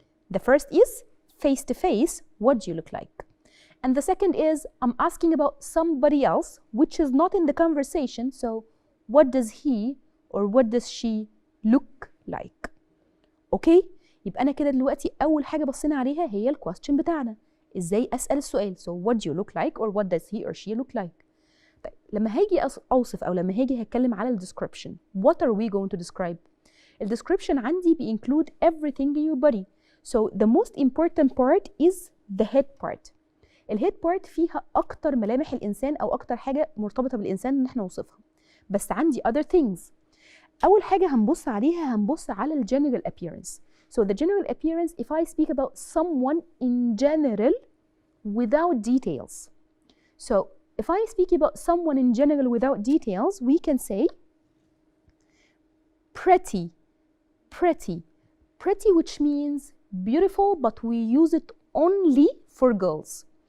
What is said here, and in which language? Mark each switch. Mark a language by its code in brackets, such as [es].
[en] The first is face to face, what do you look like? And the second is I'm asking about somebody else, which is not in the conversation. So what does he or what does she look like? [ar] Okay? يبقى أنا كده دلوقتي أول حاجة بصينا عليها هي الكويستشن بتاعنا. إزاي أسأل السؤال؟ [en] So what do you look like or what does he or she look like? [ar] طيب لما هاجي أوصف أو لما هاجي هتكلم على الديسكريبشن, [en] what are we going to describe? [ar] الديسكريبشن عندي [en] include everything in your body. So the most important part is the head part. [ar] الهيد part فيها أكتر ملامح الإنسان أو أكتر حاجة مرتبطة بالإنسان إن إحنا نوصفها. بس عندي [en] other things. [ar] أول حاجة هنبص عليها هنبص على الجنرال appearance. [en] So the general appearance, if I speak about someone in general without details. So if I speak about someone in general without details, we can say pretty, pretty, pretty, which means beautiful, but we use it only for girls.